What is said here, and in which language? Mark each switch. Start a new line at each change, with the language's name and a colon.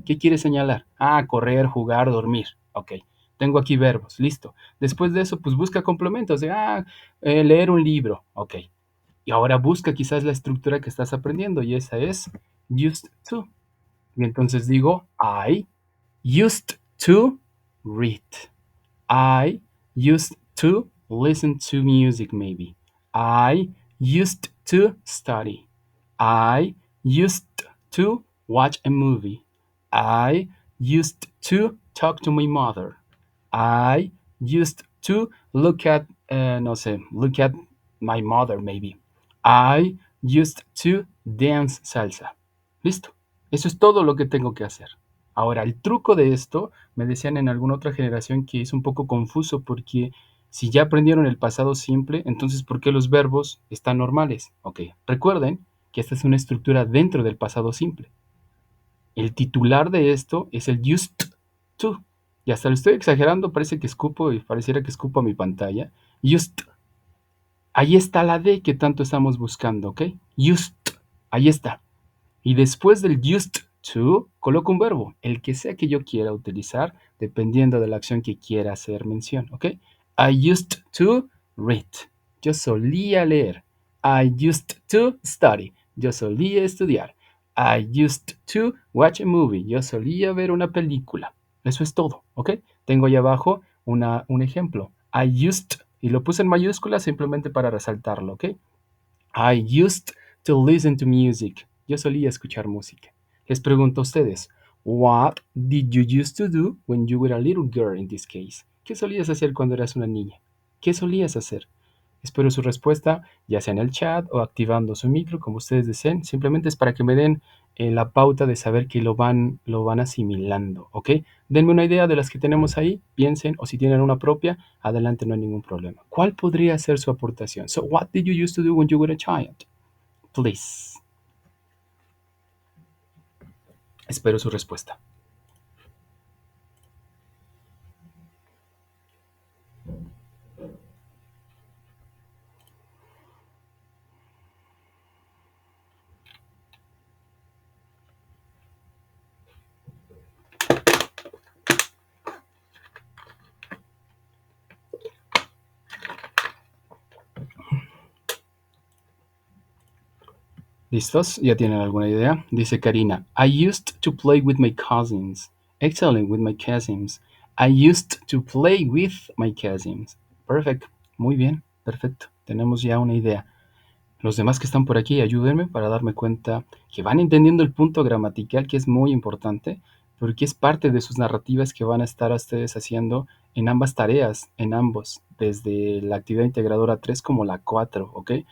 Spanish: ¿Qué quieres señalar? Ah, correr, jugar, dormir. Ok. Tengo aquí verbos. Listo. Después de eso, pues busca complementos. Leer un libro. Ok. Y ahora busca quizás la estructura que estás aprendiendo y esa es used to.
English: Y entonces digo, I used to read. I used to listen to music maybe. I used to study. I used to watch a movie. I used to talk to my mother. I used to look at,
Spanish: no sé,
English: look at my mother maybe. I used to dance salsa.
Spanish: Listo. Eso es todo lo que tengo que hacer. Ahora, el truco de esto, me decían en alguna otra generación que es un poco confuso porque si ya aprendieron el pasado simple, entonces ¿por qué los verbos están normales? Ok, recuerden que esta es una estructura dentro del pasado simple. El titular de esto es el used to. Y hasta lo estoy exagerando, parece que escupo y pareciera que escupo a mi pantalla. Used. Ahí está la D que tanto estamos buscando, ¿ok? Used. Ahí está. Y después del used to, coloco un verbo, el que sea que yo quiera utilizar, dependiendo de la acción que quiera hacer mención, ¿ok?
English: I used to read.
Spanish: Yo solía leer.
English: I used to study.
Spanish: Yo solía estudiar.
English: I used to watch a movie.
Spanish: Yo solía ver una película. Eso es todo, ¿ok? Tengo ahí abajo un ejemplo. I used, y lo puse en mayúsculas simplemente para resaltarlo, ¿ok?
English: I used to listen to music.
Spanish: Yo solía escuchar música. Les pregunto a ustedes,
English: what did you used to do when you were a little girl in this case?
Spanish: ¿Qué solías hacer cuando eras una niña? ¿Qué solías hacer? Espero su respuesta, ya sea en el chat o activando su micro, como ustedes deseen. Simplemente es para que me den la pauta de saber que lo van asimilando, ¿ok? Denme una idea de las que tenemos ahí, piensen, o si tienen una propia, adelante, no hay ningún problema. ¿Cuál podría ser su aportación?
English: So, what did you used to do when you were a child? Please.
Spanish: Espero su respuesta. ¿Listos? ¿Ya tienen alguna idea? Dice Karina,
English: I used to play with my cousins. Excellent, with my cousins. I used to play with my cousins.
Spanish: Perfect. Muy bien, perfecto. Tenemos ya una idea. Los demás que están por aquí, ayúdenme para darme cuenta que van entendiendo el punto gramatical, que es muy importante, porque es parte de sus narrativas que van a estar ustedes haciendo en ambas tareas, en ambos, desde la actividad integradora 3 como la 4, ¿ok?